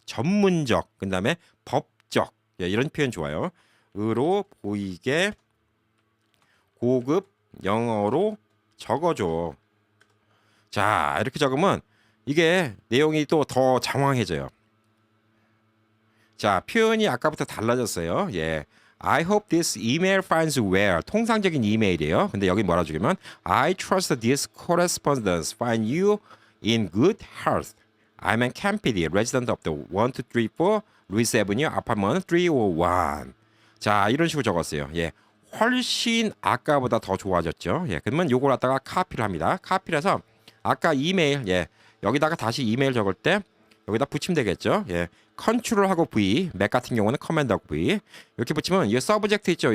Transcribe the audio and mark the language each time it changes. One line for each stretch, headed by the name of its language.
Korean: 전문적 그다음에 법적 예, 이런 표현 좋아요. 으로 보이게 고급 영어로 적어줘. 자, 이렇게 적으면 이게 내용이 또 더 장황해져요. 자, 표현이 아까부터 달라졌어요. 예.
English: I hope this email finds you well.
Korean: 통상적인 이메일이에요. 근데 여기 뭐라 주면
English: I trust this correspondence find you in good health. I'm a Ken PD, resident of the 1234 Louis Avenue, apartment 301.
Korean: 자, 이런 식으로 적었어요. 예. 훨씬 아까보다 더 좋아졌죠. 예. 그러면 요걸 갖다가 카피를 합니다. 카피를 해서 아까 이메일, 예. 여기다가 다시 이메일 적을 때 여기다 붙이면 되겠죠. 예. 컨트롤하고 V, 맥 같은 경우는 커맨드하고 V 이렇게 붙이면 이 서브젝트 있죠.